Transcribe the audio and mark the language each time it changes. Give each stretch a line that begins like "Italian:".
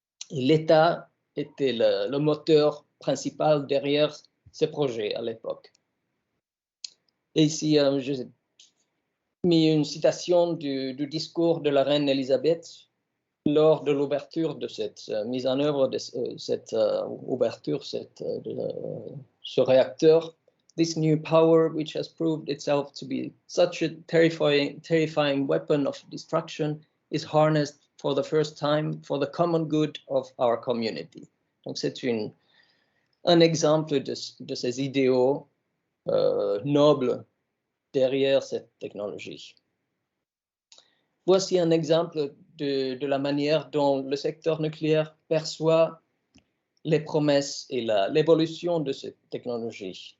French: Et l'État était le moteur principal derrière ces projets à l'époque. Et ici, j'ai mis une citation du discours de la reine Elisabeth lors de l'ouverture de cette mise en œuvre de cette ouverture de ce réacteur.
English: This new power, which has proved itself to be such a terrifying weapon of destruction, is harnessed for the first time for the common good of our community.
French: Donc c'est un exemple de ces idéaux nobles derrière cette technologie. Voici un exemple de la manière dont le secteur nucléaire perçoit les promesses et l'évolution de cette technologie.